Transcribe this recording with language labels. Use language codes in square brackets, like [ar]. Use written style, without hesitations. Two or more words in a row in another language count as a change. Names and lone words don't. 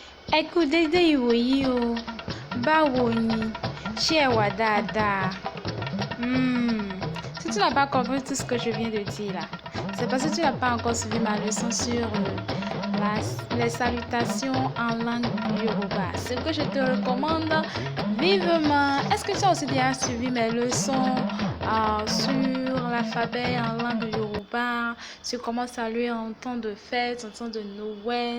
[yo] Ẹ kú dédé ìwòyí o. Báwo ni? Ṣé ẹ wà dáadáa? [fr] Si tu n'as pas compris tout ce que je viens de dire là, c'est parce que tu n'as pas encore suivi ma leçon sur les salutations en langue Yoruba. Ce que je te recommande vivement. Est-ce que tu as aussi déjà suivi mes leçons sur l'alphabet en langue Yoruba, sur comment saluer en temps de fête, en temps de Noël?